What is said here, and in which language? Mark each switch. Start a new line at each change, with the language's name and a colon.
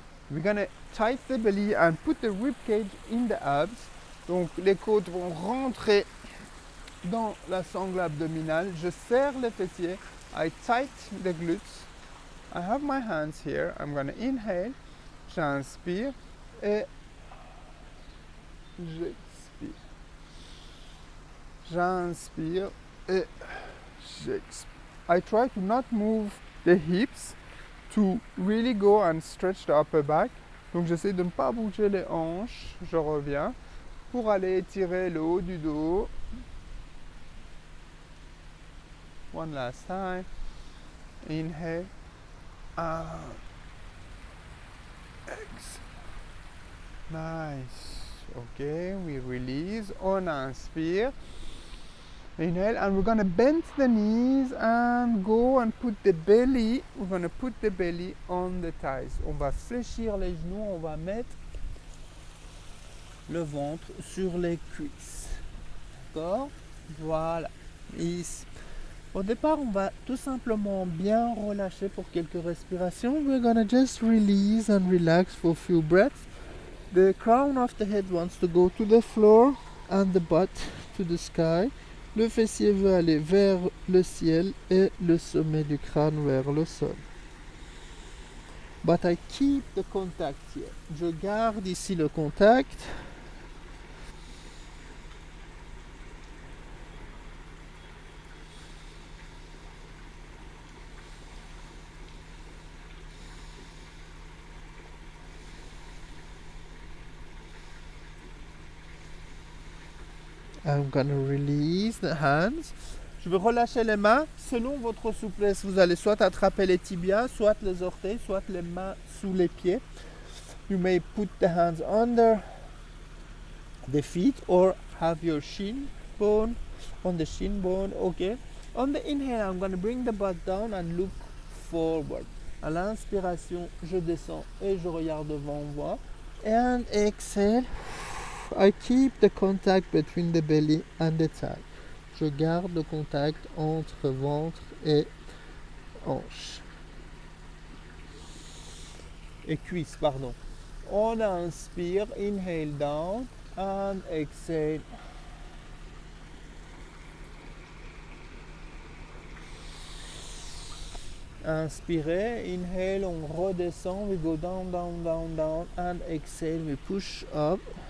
English: We're gonna tighten the belly and put the rib cage in the abs.
French: Donc les côtes vont rentrer dans la sangle abdominale. Je serre les fessiers.
English: I tighten the glutes. I have my hands here. I'm gonna inhale.
French: J'inspire et j'expire. J'inspire et j'expire.
English: I try to not move the hips to really go and stretch the upper back.
French: Donc j'essaie de ne pas bouger les hanches. Je reviens pour aller étirer le haut du dos.
English: One last time. Inhale. Exhale. Nice. Okay, we release.
French: On inspire.
English: Inhale, and we're gonna bend the knees and go and put the belly. We're gonna put the belly on the thighs.
French: On va fléchir les genoux. On va mettre le ventre sur les cuisses. D'accord? Voilà. Ici. Au départ, on va tout simplement bien relâcher pour quelques respirations.
English: We're gonna just release and relax for a few breaths. The crown of the head wants to go to the floor and the butt to the sky.
French: Le fessier veut aller vers le ciel et le sommet du crâne vers le sol.
English: But I keep the contact here.
French: Je garde ici le contact.
English: I'm gonna release the hands.
French: Je vais relâcher les mains. Selon votre souplesse, vous allez soit attraper les tibias, soit les orteils, soit les mains sous les pieds.
English: You may put the hands under the feet or have your shin bone on the shin bone. Okay. On the inhale, I'm gonna bring the butt down and look forward.
French: À l'inspiration, je descends et je regarde devant moi.
English: And exhale, I keep the contact between the belly and the thigh.
French: Je garde le contact entre ventre et hanche. Et cuisse, pardon. On inspire,
English: inhale down and exhale.
French: Inspirez,
English: inhale,
French: on redescend,
English: we go down, down, down, down, and exhale, we push up.